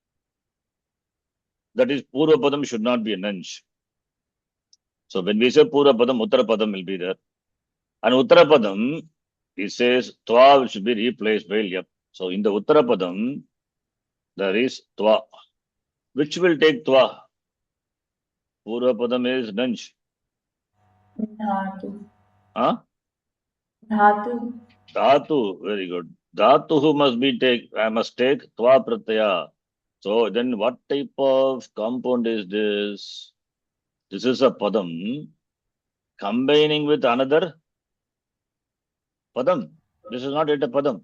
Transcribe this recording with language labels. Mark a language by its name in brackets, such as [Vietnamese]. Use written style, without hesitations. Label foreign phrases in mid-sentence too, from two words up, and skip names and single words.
[English] That is, [Sanskrit] Purva Padam [English] should not be a Nanj. So when we say [Sanskrit] Purva Padam, Uttara Padam [English] will be there. And [Sanskrit] Uttara Padam, [English] it says Twa should be replaced by Lyap. So in the [Sanskrit] Uttara Padam, [English] there is Twa. Which will take Twa? [Sanskrit] Purva Padam [English] is Nanj. Dhatu. Huh? Dhatu. Dhatu, very good. Dhatu must take [Sanskrit] Twa Pratyaya. [English] So then what type of compound is this? This is a Padam combining with another Padam. This is not yet a Padam.